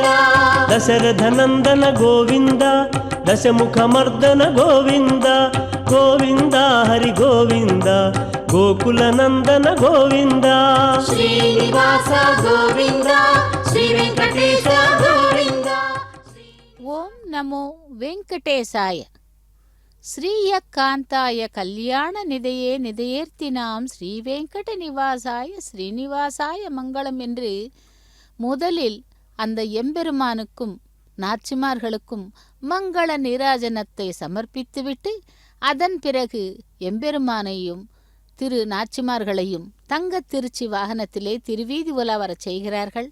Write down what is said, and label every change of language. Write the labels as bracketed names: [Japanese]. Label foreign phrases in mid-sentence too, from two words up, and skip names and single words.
[Sanskrit] దశరథ నందన గోవింద దశముఖమర్దన గోవింద గోవింద హరి గోవింద గోకుల నందన గోవింద శ్రీనివాస గోవింద శ్రీ వెంకటేశ గోవింద ఓం నమో వెంకటేశాయ. श्रियःकान्ताय कल्याण निधये निधयेऽर्थिनाम् श्रीवेङ्कट निवासाय श्रीनिवासाय मङ्गलम् [Tamil] என்று முதலில் அந்த எம்பெருமானுக்கும் நாச்சிமார்களுக்கும் மங்கள நீராஜனத்தை சமர்ப்பித்துவிட்டு அதன் பிறகு எம்பெருமானையும் திரு நாச்சிமார்களையும் தங்க திருச்சி வாகனத்திலே திருவீதி உலா வரச் செய்கிறார்கள்.